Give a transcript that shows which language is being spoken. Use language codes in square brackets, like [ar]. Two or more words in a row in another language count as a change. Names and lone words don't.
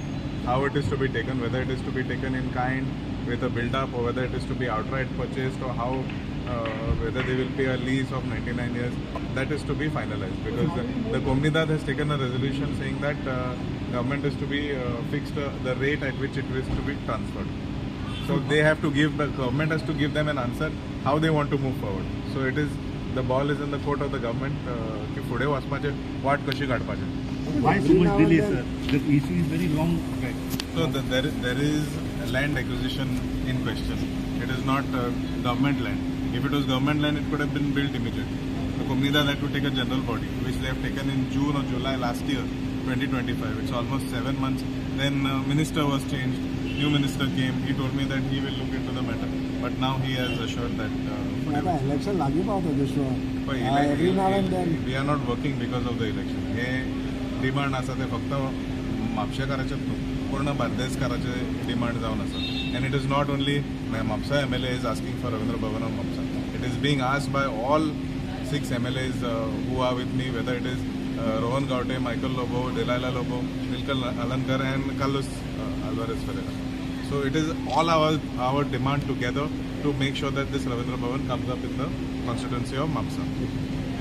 [en] How it is to be taken, whether it is to be taken in kind with a build-up or whether it is to be outright purchased or how, whether they will pay a lease of 99 years, that is to be finalized because the Komnidad has taken a resolution saying that government is to be fixed the rate at which it is to be transferred. So they have to give, the government has to give them an answer how they want to move forward. So it is, the ball is in the court of the government [kok] की पुढे वचपाचे वाट कशी काडपाचे. [en] Why so much delay, sir? The issue is very long. So there is land acquisition in question. It is not government land. If it was government land, it could have been built immediately. The Komnidad had to take a general body, which they have taken in June or July last year, 2025. It's almost 7 months. Then minister was changed. New minister came. He told me that he will look into the matter. But now he has assured that. [kok] Election lagi पावतो दुसरो. [en] Every now and then. We are not working because of the election. [kok] हे डिमांड आसा ते फक्त म्हापशेकाराचेच न्हू पूर्ण बार्देसकाराचे डिमांड जावन आसा. [en] And it is not only Mapsa MLA is asking for Ravindra Bhavan of Mapsa. It is being asked by all 6 MLAs who are with me, whether it is Rohan Gaute, Michael Lobo, Delilah Lobo, Nilkal Alankar and Carlos Alvarez Ferreira. So it is all our demand together to make sure that this Ravindra Bhavan comes up in the constituency of Mapsa.